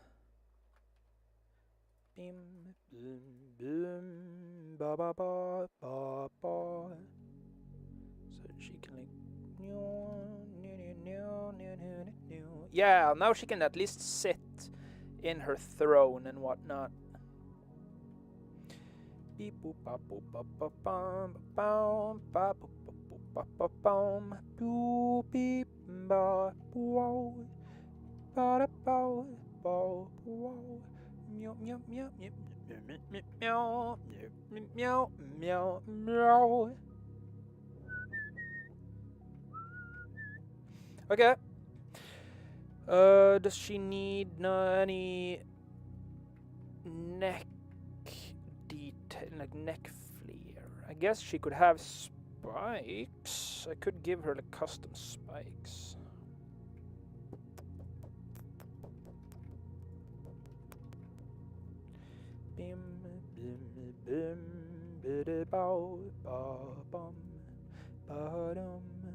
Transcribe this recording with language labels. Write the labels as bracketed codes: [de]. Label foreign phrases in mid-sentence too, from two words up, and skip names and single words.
[en] Bim, bim, bim, ba ba ba ba ba. So she can like. Yeah, now she can at least sit in her throne and whatnot. Beep boop ba boop ba ba bum ba ba boop ba boop ba ba bum boop beep ba wow ba da ba ba wow meow meow meow meow meow meow meow meow. Okay. Does she need any neck detail, like neck flair? I guess she could have spikes. I could give her the custom spikes. Bim bim bim biddy bow ba bum ba dum.